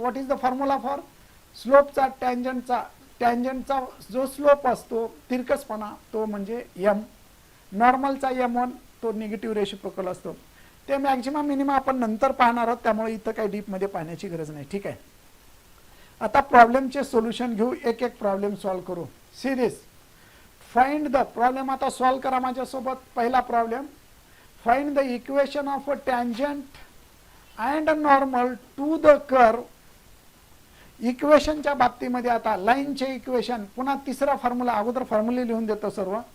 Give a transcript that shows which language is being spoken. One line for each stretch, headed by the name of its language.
English: what is the formula for स्लोपचा,
Marathi: टँजंटचा जो slope असतो तिरकसपणा तो म्हणजे m, नॉर्मलचा m1 तो निगेटिव्ह रेसिप्रोकल असतो. ते मॅक्झिमा मिनिमा आपण नंतर पाहणार आहोत, त्यामुळे इथं काही डीपमध्ये पाहण्याची गरज नाही. ठीक आहे, आता प्रॉब्लेमचे सोल्युशन घेऊ, एक एक प्रॉब्लेम सॉल्व करू.
English: Series find the problem.
Marathi: आता सॉल्व करा माझ्यासोबत. पहिला problem,
English: Find the equation of a tangent and normal to the curve.
Marathi: इक्वेशनच्या बाबतीमध्ये आता लाईनचे इक्वेशन, पुन्हा तिसरा फॉर्म्युला, अगोदर फॉर्म्युले लिहून देतो सर्व.